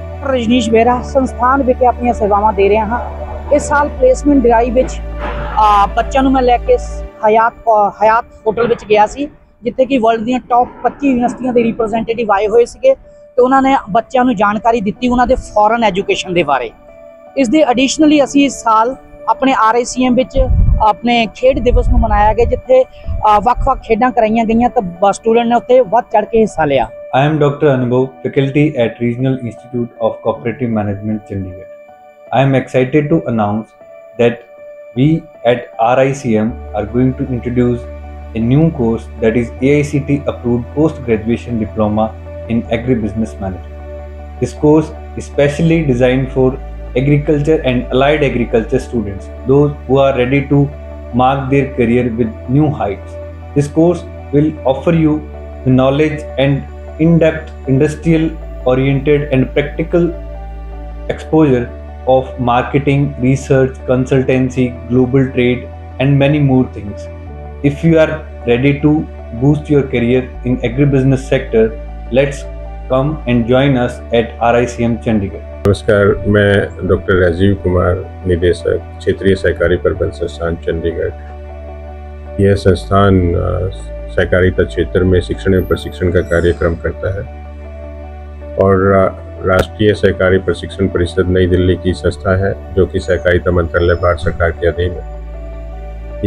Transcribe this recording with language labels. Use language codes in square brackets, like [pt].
[pa] ਰਜਨੀਸ਼ ਬੇਰਾ ਸੰਸਥਾਨ ਵਿਖੇ ਆਪਣੀਆਂ ਸੇਵਾਵਾਂ ਦੇ ਰਿਹਾ ਹਾਂ। ਇਸ ਸਾਲ ਪਲੇਸਮੈਂਟ ਡਰਾਈਵ ਵਿੱਚ ਬੱਚਿਆਂ ਨੂੰ ਮੈਂ ਲੈ ਕੇ ਹਯਾਤ ਹੋਟਲ ਵਿੱਚ ਗਿਆ ਸੀ, ਜਿੱਥੇ ਕਿ ਵਰਲਡ ਦੀਆਂ ਟੌਪ 25 ਯੂਨੀਵਰਸਿਟੀਆਂ ਦੇ ਰਿਪਰੈਜ਼ੈਂਟੇਟਿਵ ਆਏ ਹੋਏ ਸੀਗੇ ਤੇ ਉਹਨਾਂ ਨੇ ਬੱਚਿਆਂ ਨੂੰ ਜਾਣਕਾਰੀ ਦਿੱਤੀ ਉਹਨਾਂ ਦੇ ਫੋਰਨ ਐਜੂਕੇਸ਼ਨ ਦੇ ਬਾਰੇ। ਇਸ ਦੇ ਐਡੀਸ਼ਨਲੀ ਅਸੀਂ ਇਸ ਸਾਲ ਆਪਣੇ RACM ਵਿੱਚ ਆਪਣੇ ਖੇਡ ਦਿਵਸ ਨੂੰ ਮਨਾਇਆ ਗਿਆ, ਜਿੱਥੇ ਵੱਖ-ਵੱਖ ਖੇਡਾਂ ਕਰਾਈਆਂ ਗਈਆਂ ਤਾਂ ਸਟੂਡੈਂਟ ਨੇ ਉੱਥੇ ਵੱਧ ਚੜ ਕੇ ਹਿੱਸਾ ਲਿਆ। [en] I am Dr. Anubhav, faculty at Regional Institute of Cooperative Management, Chandigarh. I am excited to announce that we at RICM are going to introduce a new course that is AICTE approved post-graduation diploma in agribusiness management. This course is specially designed for agriculture and allied agriculture students, those who are ready to mark their career with new heights. This course will offer you the knowledge and in-depth industrial oriented and practical exposure of marketing, research, consultancy, global trade and many more things. If you are ready to boost your career in agribusiness sector, let's come and join us at RICM Chandigarh. [hi] नमस्कार, मैं doctor Rajiv Kumar, निदेशक क्षेत्रीय सहकारी प्रबंध संस्थान चंडीगढ़। यह संस्थान सहकारिता क्षेत्र में शिक्षण एवं प्रशिक्षण का कार्यक्रम करता है और राष्ट्रीय सहकारी प्रशिक्षण परिषद नई दिल्ली की संस्था है जो कि सहकारिता मंत्रालय भारत सरकार के अधीन है।